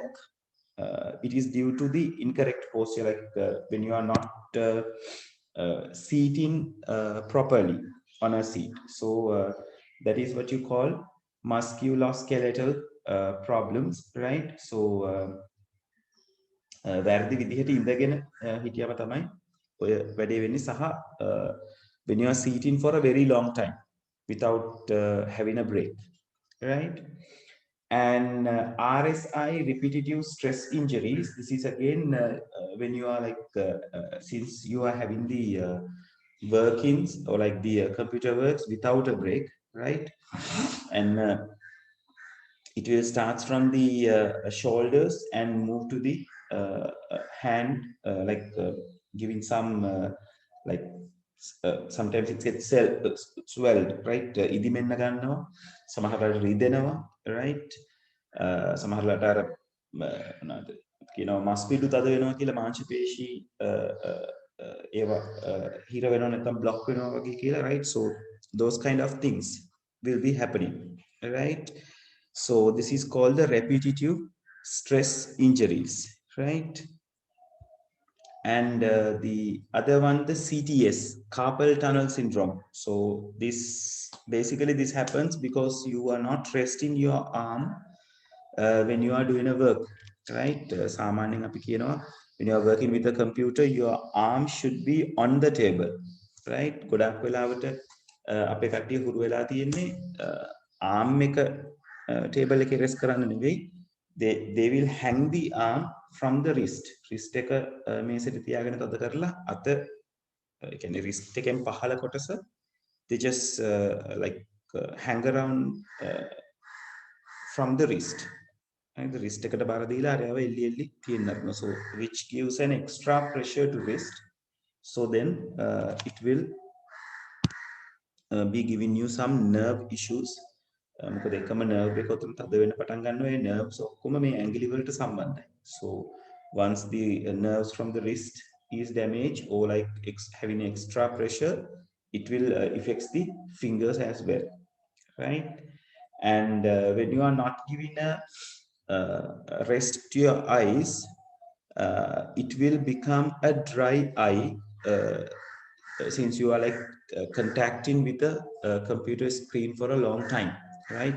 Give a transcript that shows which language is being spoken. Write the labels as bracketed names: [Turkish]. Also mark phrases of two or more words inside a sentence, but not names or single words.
[English] It is due to the incorrect posture, like when you are not seating properly on a seat. So that is what you call musculoskeletal problems, right? So [Sinhala] වැරදි විදිහට ඉඳගෙන හිටියම තමයි ඔය වැඩේ වෙන්නේ සහ [English] when you are sitting for a very long time without having a break, right? And RSI, repetitive stress injuries, this is again when you are like since you are having the workings or like the computer works without a break, right? And it will start from the shoulders and move to the hand, like giving some like sometimes it gets swelled, right? [Sinhala] ඉදිමෙන්න ගන්නවා, සමහරවිට රිදෙනවා, right? සමහරවිට අර මස් පිඩු තද වෙනවා කියලා මාංශ පේශී ඒවා හිර වෙනවා නැත්නම් බ්ලොක් වෙනවා වගේ කියලා, [English] right? So those kind of things will be happening, right? So this is called the repetitive stress injuries, right? And the other one, the CTS, carpal tunnel syndrome. So this basically this happens because you are not resting your arm when you are doing a work, right? [Sinhala] සාමාන්‍යයෙන් අපි කියනවා [English] when you are working with a computer, your arm should be on the table, right? [Sinhala] ගොඩක් වෙලාවට අපේ කට්ටිය හුරු වෙලා තියෙන්නේ arm එක table එකේ rest කරන්න නෙවෙයි, [English] they will hang the arm from the wrist [Sinhala] එක මේසෙට තියාගෙන තද කරලා අත කියන්නේ wrist එකෙන් පහළ කොටස [English] they just like hang around from the wrist. The wrist [Sinhala] එකට බර දීලා අරයව එල්ලි එල්ලි තියෙන්න. [English] So which gives an extra pressure to wrist. So then it will be giving you some nerve issues. [Sinhala] මොකද එකම nerve එක උතුම් තද වෙන්න පටන් ගන්නවා. ඒ nerves ඔක්කොම මේ ඇඟිලි වලට සම්බන්ධයි. [English] So once the nerves from the wrist is damaged or like having extra pressure, it will affects the fingers as well, right? And when you are not giving a rest to your eyes, it will become a dry eye since you are like contacting with the computer screen for a long time, right?